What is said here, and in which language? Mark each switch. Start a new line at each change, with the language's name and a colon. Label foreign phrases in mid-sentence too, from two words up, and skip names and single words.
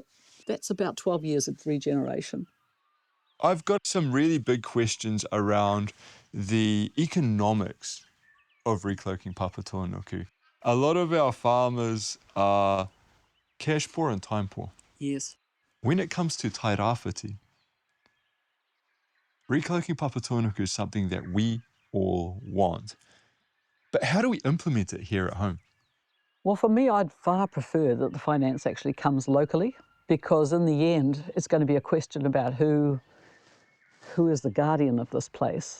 English: That's about 12 years of regeneration. I've got some really big questions around the economics of recloaking papatūānuku. A lot of our farmers are cash poor and time poor. Yes. When it comes to Tairāwhiti, recloaking papatūānuku is something that we all want. But how do we implement it here at home? Well, for me, I'd far prefer that the finance actually comes locally, because in the end, it's going to be a question about who is the guardian of this place.